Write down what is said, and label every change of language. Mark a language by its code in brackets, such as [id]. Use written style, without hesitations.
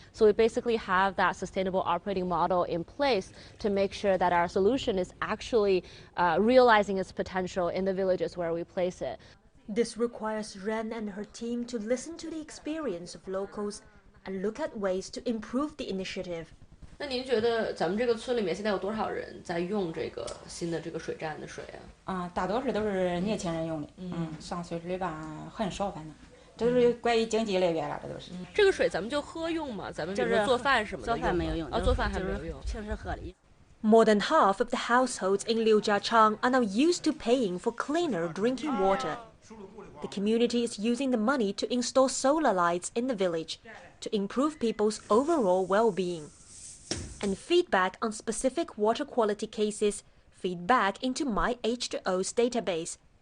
[en] So we basically have that sustainable operating model in place to make sure that our solution is actually realizing its potential in the villages where we place it. This requires Ren and her team to listen to the experience of locals and look at ways to improve the initiative. [zh] 那您觉得咱们这个村里面现在有多少人在用这个新的这个水站的水啊？大多数都是年轻人用的，上岁数的吧很少，反正都是关于经济来源了，这都是。这个水咱们就喝用嘛，咱们比如说做饭什么的做饭没有用，做饭还没有用，平时喝的。 [en] More than half of the households in Liujiachang are now used to paying for cleaner drinking water. The community is using the money to install solar lights in the village to improve people's overall well-being. And feedback on specific water quality cases feed back into MyH2O's database.